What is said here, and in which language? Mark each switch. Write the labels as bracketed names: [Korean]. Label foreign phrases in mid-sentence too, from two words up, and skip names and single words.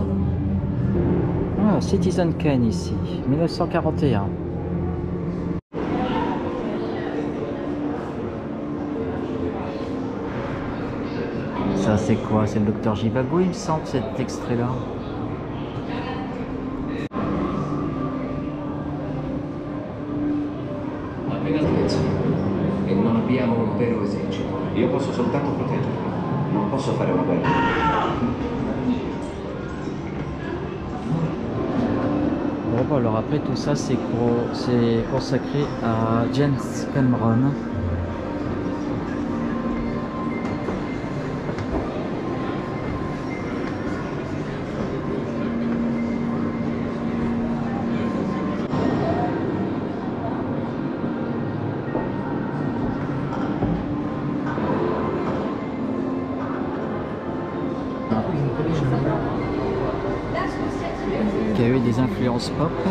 [French] Ah, Citizen Kane ici, 1941. Ça c'est quoi? C'est le docteur Zhivago, il me semble, cet extrait-là. [Italian] E non abbiamo un vero esercito. Io posso soltanto proteggerlo. Non posso fare una guerra. [French] Bon, bah, alors après tout ça c'est consacré à James Cameron. Qui a eu des influences pop.